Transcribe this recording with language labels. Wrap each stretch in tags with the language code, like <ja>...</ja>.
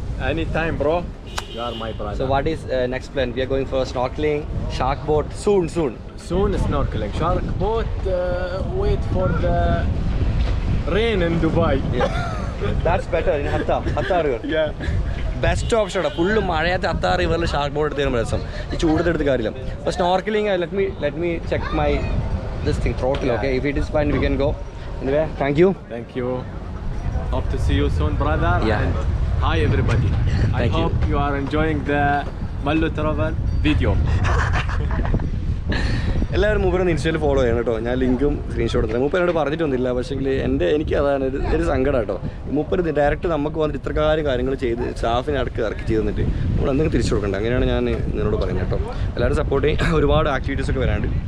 <en>Anytime, bro. You are my brother. So what is next plan? We are going for snorkeling, shark boat soon. Soon snorkeling. Shark boat, wait for the rain in Dubai. Yeah. That's better in Hatta river. Yeah.</en> <ml>Best option ആണ്. Full മഴയത്ത് Hatta റിവറിൽ shark boat എടുത്ത് തരുമ്പോൾ രസം. ഈ ചൂടത്തെടുത്ത് കാര്യമില്ല.</ml> <en>അപ്പോൾ snorkelling let me check my this thing throttle. Okay, if it is fine we can go. Anyway, thank you. Hope to see you soon, brother. Yeah. And hi everybody. I Thank you. hope you are enjoying the Mallu travel video.</en> <ml>എല്ലാവരും മൂപ്പരൊന്ന് ഇൻസ്റ്റയിൽ follow ചെയ്യണം കേട്ടോ. ഞാൻ ലിങ്കും screenshot എടുത്തത്. മൂപ്പരോട് പറഞ്ഞിട്ടൊന്നുമില്ല, പക്ഷേ എനിക്ക് അതാണ് ഒരു സങ്കടം കേട്ടോ. മൂപ്പര് ഡയറക്റ്റ് നമുക്ക് വന്നിട്ട് ഇത്രക്കാരും കാര്യങ്ങൾ ചെയ്ത് സ്റ്റാഫിനെ ഇറക്കി ചെയ്ത് തന്നിട്ട് നമ്മൾ എന്തെങ്കിലും തിരിച്ചു കൊടുക്കണ്ട. അങ്ങനെയാണ് ഞാൻ നിന്നോട് പറയുന്നത് കേട്ടോ. എല്ലാവരും സപ്പോർട്ട് ചെയ്യും. ഒരുപാട് ആക്ടിവിറ്റീസൊക്കെ വരാണ്ട്.</ml>